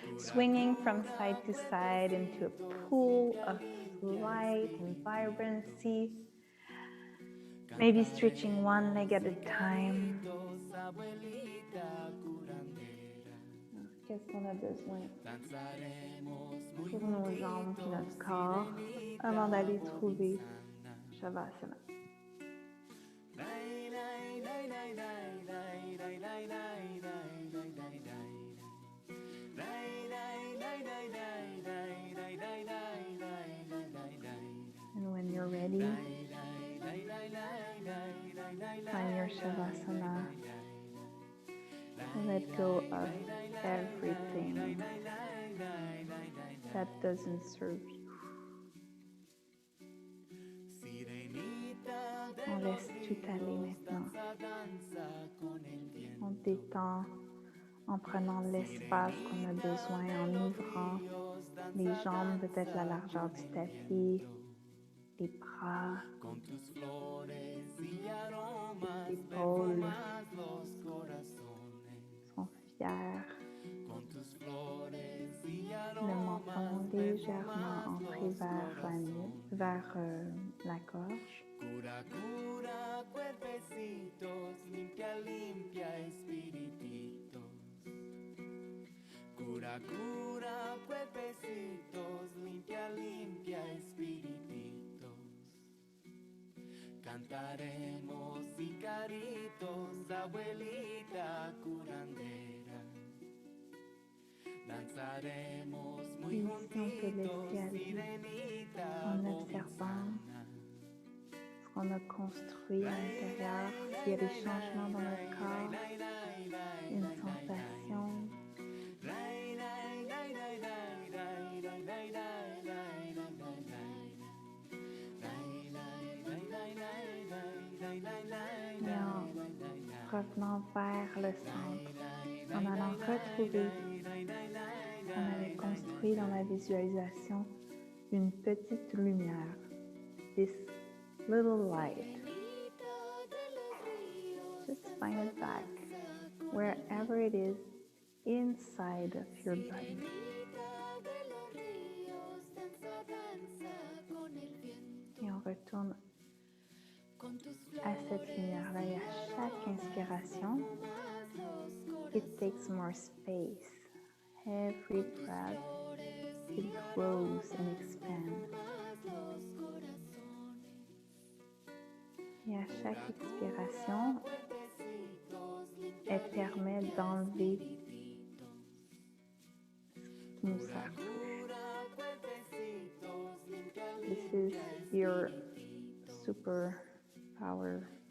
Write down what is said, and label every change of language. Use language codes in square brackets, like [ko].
[en] Swinging from side to side into a pool of light and vibrancy. Maybe stretching one leg at a time. [fr] Qu'est-ce qu'on a besoin pour nos jambes et notre corps avant d'aller trouver Shavasana? [en] And when you're ready, find your Shavasana. Let go of everything that doesn't serve you. [fr] On laisse tout aller maintenant. On détend en prenant l'espace qu'on a besoin, en ouvrant les jambes, peut-être la largeur du tapis, les bras, les épaules sont fiers. Le menton légèrement entré vers la nuque, vers la gorge. [es] Cura, cura, cuerpecitos, limpia, limpia, espirititos. Cura, cura, cuerpecitos, limpia, limpia, espirititos. Cantaremos icaritos, abuelita curandera. Danzaremos muy juntitos, sirenita, [fr] en observant ce qu'on a construit à l'intérieur, s'il y a des changements dans notre corps, une sensation. Et en revenant vers le centre, en allant retrouver ce qu'on avait construit dans la visualisation, une petite lumière, [en] this little light. find it back wherever it is inside of your body. [fr] Et on retourne à cette lumière-là et à chaque inspiration, [en] it takes more space. Every breath, it grows and expands. [fr] Et à chaque expiration, elle permet d'enlever ce qui nous sert plus. [en] This is your superpower.